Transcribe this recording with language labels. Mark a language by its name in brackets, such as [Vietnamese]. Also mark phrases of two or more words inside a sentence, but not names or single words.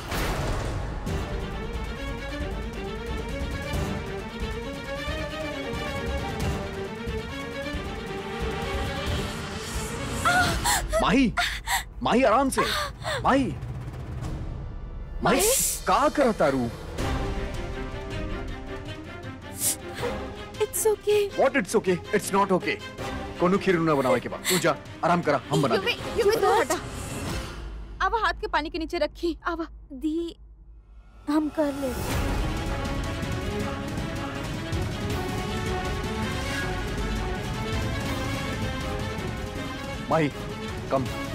[Bhojpuri] माही, माही आराम से। माही, माही का करता रू? [English] It's okay. What it's okay? It's not okay. [Bhojpuri] कोनो खीर ना बनावे के बाद तू जा आराम करा, हम बना दे। युवी तो हटा। आवा हाथ के पानी के नीचे रखी। आवा। दी, हम कर ले। माही, कम।